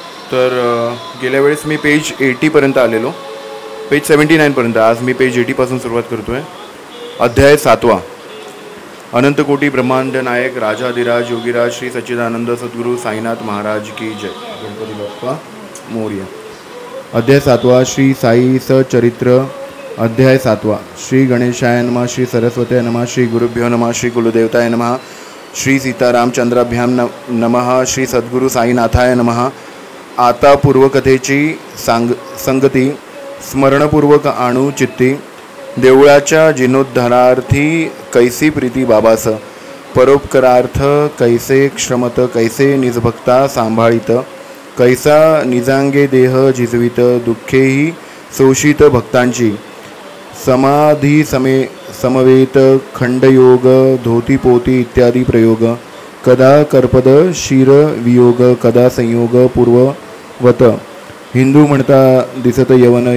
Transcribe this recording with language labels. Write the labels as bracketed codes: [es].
[mr] तर गेल्या वेळेस मी पेज 80पर्यंत आलेलो, पेज 79पर्यंत. आज मी पेज 80पासून सुरुवात करतो आहे. अध्याय 7. अनंतकोटी ब्रह्मांड नायक राजाधिराज योगीराज श्री सच्चिदानंद सद्गुरू साईनाथ महाराज की जय. गणपती बाप्पा मोरया. अध्याय 7. श्री साई सचरित्र. अध्याय 7. [sa] श्री गणेशाय नमः. श्री सरस्वती नमः. श्री गुरुभ्यो नमः. श्री कुलदेवताय नमः. श्री सीतारामचंद्राभ्यां नमः. श्री सद्गुरू साईनाथाय नमः. [mr] आता पूर्वकथेची संगती स्मरणपूर्वक आणू चित्ती. देवळाच्या जीर्णोद्धारार्थी कैसी प्रीती बाबास. परोपकारार्थ कैसे क्षमत. कैसे निजभक्ता सांभाळित. कैसा निजांगे देह झिजवित. दुःखेही शोषित भक्तांची. समाधी समवेत खंडयोग धोतीपोती इत्यादी प्रयोग. कदा कर्पद शिर वियोग. कदा संयोग पूर्ववत. हिंदू म्हणता दिसत यवन.